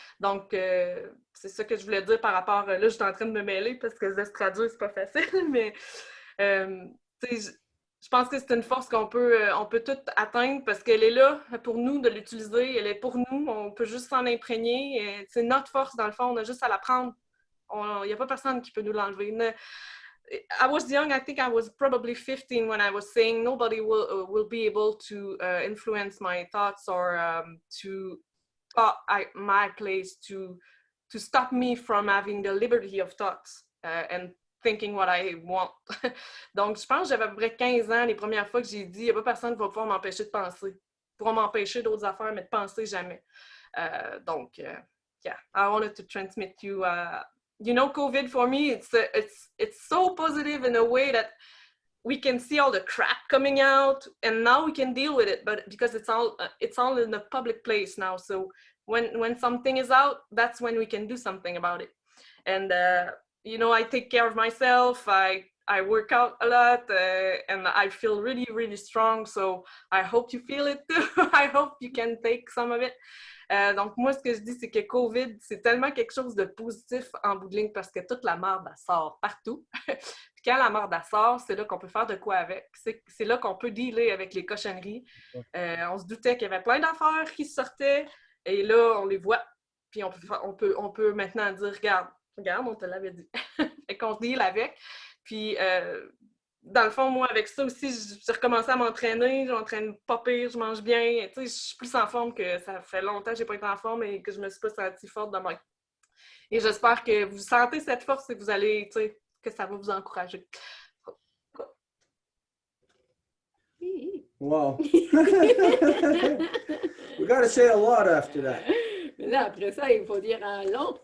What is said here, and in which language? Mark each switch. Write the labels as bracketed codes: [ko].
[fr] Donc, c'est ça que je voulais dire par rapport... Là, je suis en train de me mêler parce que de se traduire, c'est pas facile, mais je pense que c'est une force qu'on peut tout atteindre parce qu'elle est là pour nous de l'utiliser. Elle est pour nous. On peut juste s'en imprégner. C'est notre force, dans le fond. On a juste à la prendre. Il n'y a pas personne qui peut nous l'enlever. [en] I was young. I think I was probably 15 when I was saying nobody will be able to influence my thoughts or to my place to stop me from having the liberty of thoughts and thinking what I want. [fr] Donc, je pense que j'avais à peu près 15 ans les premières fois que j'ai dit, il n'y a pas personne qui va pouvoir m'empêcher de penser. Ils pourront m'empêcher d'autres affaires, mais de penser jamais. [en] Donc, yeah, I wanted to transmit you. You know, COVID for me, it's so positive in a way that we can see all the crap coming out, and now we can deal with it. But because it's all in a public place now, so when something is out, that's when we can do something about it. And you know, I take care of myself. I work out a lot, and I feel really, really strong. So I hope you feel it too. I hope you can take some of it. [fr] Donc, moi, ce que je dis, c'est que COVID, c'est tellement quelque chose de positif en bout de ligne parce que toute la merde, elle sort partout. Puis quand la merde, elle sort, c'est là qu'on peut faire de quoi avec. C'est là qu'on peut dealer avec les cochonneries. On se doutait qu'il y avait plein d'affaires qui sortaient et là, on les voit. Puis on peut maintenant dire, regarde, on te l'avait dit. Fait qu'on deal avec. Puis, dans le fond, moi, avec ça aussi, j'ai recommencé à m'entraîner. Je m'entraîne pas pire, je mange bien. Tu sais, je suis plus en forme que ça fait longtemps que j'ai pas été en forme et que je me suis pas sentie forte de même. Et j'espère que vous sentez cette force et que vous allez, tu sais, que ça va vous encourager. [en] Wow. We got to say a lot after that. [fr] Là, après ça, il faut dire un long.